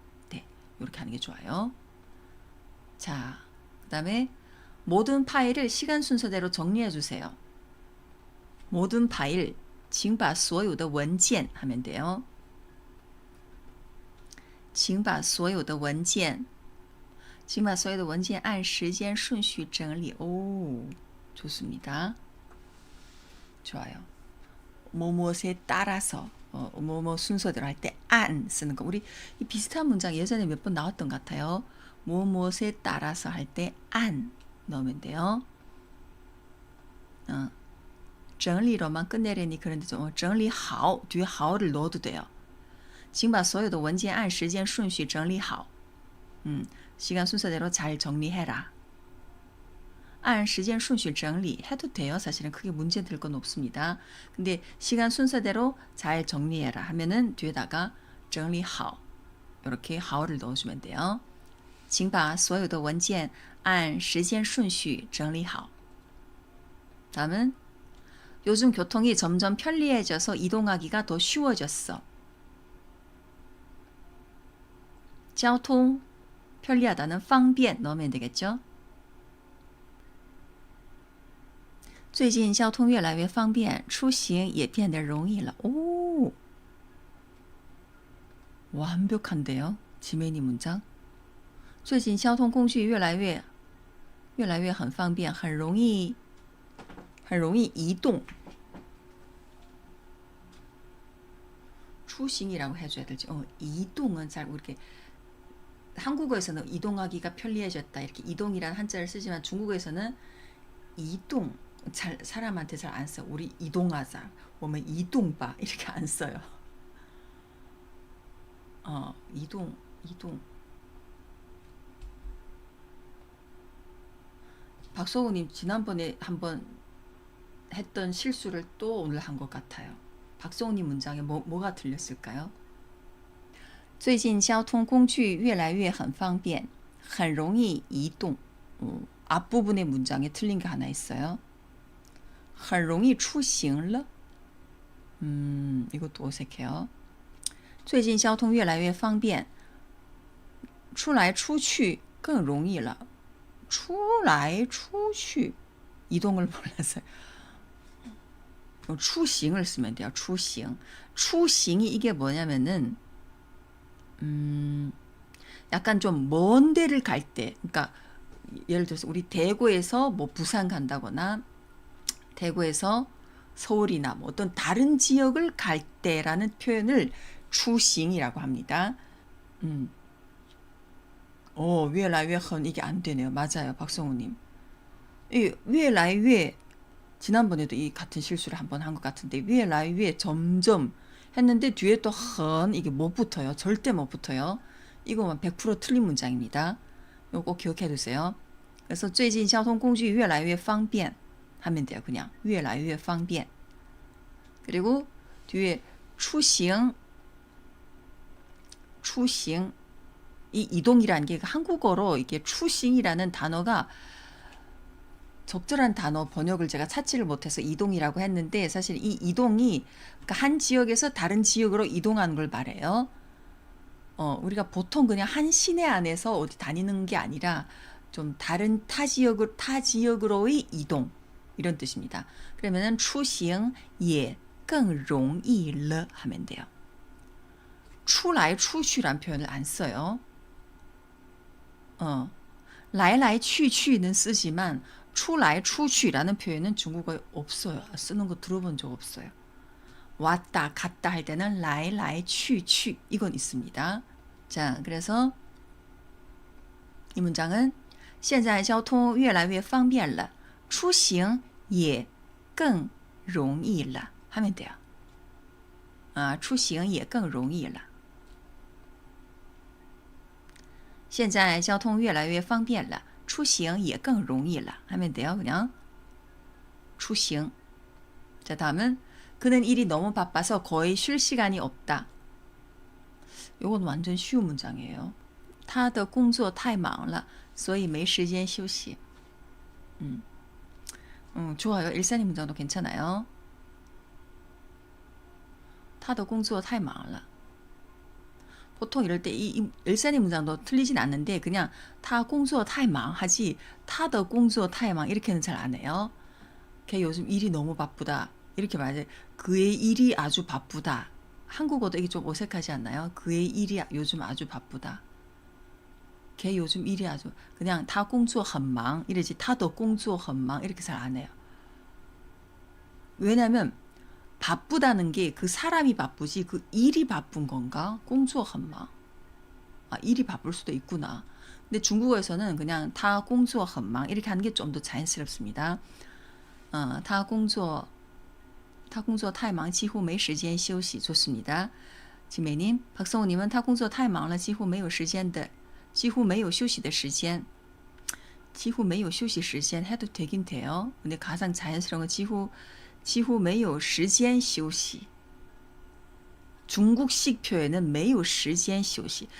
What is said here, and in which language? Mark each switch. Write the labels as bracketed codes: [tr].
[ko] 네, 이렇게 하는 게 좋아요. 자, 그 다음에 모든 파일을 시간 순서대로 정리해 주세요. 모든 파일, [zh] 请把所有的文件 [ko] 하면 돼요. [zh] 请把所有的文件按时间顺序整理. [ko] 오, 좋습니다. 좋아요. 뭐뭐에 따라서 뭐뭐 순서대로 할 때 안 쓰는 거. 우리 이 비슷한 문장 예전에 몇 번 나왔던 것 같아요. 뭐뭐에 따라서 할 때 안 넣으면 돼요. 整理로만 끝내려니 그런데 좀 整理好 뒤에 好를 넣어도 돼요. [zh] 请把所有的文件按时间顺序整理好. [ko] 시간 순서대로 잘 정리해라. [zh] 按时间顺序整理 [ko] 해도 돼요. 사실은 크게 문제 될 건 없습니다. 근데 시간 순서대로 잘 정리해라 하면은 뒤에다가 整理好 이렇게 好를 넣어주면 돼요. [zh] 请把所有的文件按时间顺序整理好. [ko] 다음은 요즘 교통이 점점 편리해져서 이동하기가 더 쉬워졌어. 交通 편리하다는 方便 넣으면 되겠죠. [zh] 最近交通越来越方便出行也变得容易了. [ko] 오, 완벽한데요. 지메니 문장. [zh] 最近交通工具越来越很方便，很容易移动。 [ko] 出行이라고 해줘야 될지. 이동은 잘 이렇게 한국어에서는 이동하기가 편리해졌다 이렇게 이동이라는 한자를 쓰지만 중국어에서는 이동 잘 사람한테 잘 안 써. 우리 이동하자, 我们 이동봐 이렇게 안 써요. 이동. 박서우님 지난번에 한번 했던 실수를 또 오늘 한 것 같아요. 박서우님 문장에 뭐가 들렸을까요? [zh] 最近交通工具越来越很方便，很容易移动。 [ko] 앞부분의 문장에 틀린 게 하나 있어요. [zh] 很容易出行了. [ko] 이것도 어색해요. [zh] 最近交通越来越方便，出来出去更容易了。 [ko] 出来出去 이동을 몰라서요. 出行을 쓰면 돼요. 出行이 이게 뭐냐면은 약간 좀 먼 데를 갈 때, 그러니까 예를 들어서 우리 대구에서 뭐 부산 간다거나 대구에서 서울이나 뭐 어떤 다른 지역을 갈 때라는 표현을出行이라고 합니다. 越来越很 이게 안 되네요. 맞아요, 박성우님. 越来越 지난번에도 이 같은 실수를 한번 한 것 같은데 越来越 점점 했는데 뒤에 또 很 이게 못 붙어요. 절대 못 붙어요. 이거만 100% 틀린 문장입니다. 이거 꼭 기억해 두세요. 그래서 [zh] 最近交通工具越来越方便 [ko] 하면 돼요. [zh] 그냥 越来越方便. [ko] 그리고 뒤에 出行 이 이동이라는 게 한국어로 이게 出行이라는 단어가 적절한 단어 번역을 제가 찾지를 못해서 이동이라고 했는데 사실 이 이동이 그러니까 한 지역에서 다른 지역으로 이동하는 걸 말해요. 우리가 보통 그냥 한 시내 안에서 어디 다니는 게 아니라 좀 다른 타 지역으로의 이동 이런 뜻입니다. 그러면은 [zh] 出行也更容易了 [ko] 하면 돼요. 出来出去란 표현을 안 써요. 来来去去는 쓰지만 出来出去라는 표현은 중국어에 없어요. 쓰는 거 들어본 적 없어요. 왔다 갔다 할 때는 来来去去 이건 있습니다. 자, 그래서 이 문장은 [zh] 现在交通越来越方便了，出行也更容易了 [ko] 하면 돼요. [zh] 出行也更容易了。现在交通越来越方便了，出行也更容易了 [ko] 하면 돼요. 그냥 出行. 자, 다음은 그는 일이 너무 바빠서 거의 쉴 시간이 없다. 이건 완전 쉬운 문장이에요. [zh] 他的工作太忙了，所以没时间休息. [ko] 좋아요. 일산이 문장도 괜찮아요. [zh] 他的工作太忙了. [ko] 보통 이럴 때 이 일산이 문장도 틀리진 않는데 그냥 [zh] 他工作太忙 [ko] 하지 [zh] 他的工作太忙 [ko] 이렇게는 잘 안 해요. 걔 요즘 일이 너무 바쁘다. 이렇게 말해. 그의 일이 아주 바쁘다. 한국어도 이게 좀 어색하지 않나요? 그의 일이 요즘 아주 바쁘다. 걔 요즘 일이 아주 그냥 [zh] 他工作很忙 [ko] 이러지 [zh] 他的工作很忙 [ko] 이렇게 잘 안 해요. 왜냐면 바쁘다는 게 그 사람이 바쁘지 그 일이 바쁜 건가? [zh] 工作很忙. [ko] 일이 바쁠 수도 있구나. 근데 중국어에서는 그냥 [zh] 他工作很忙 [ko] 이렇게 하는 게 좀 더 자연스럽습니다. [zh] 他工作太忙几乎没时间休息. [ko] 좋습니다. [zh] 지매님, 박성우님은 他工作太忙了几乎没有休息的时间. 几乎没有休息时间 [ko] 해도 되긴 돼요. 근데 가장 자연스러운 건 [zh] 几乎没有时间休息. [ko] 중국식 표현은 [zh] 没有时间休息.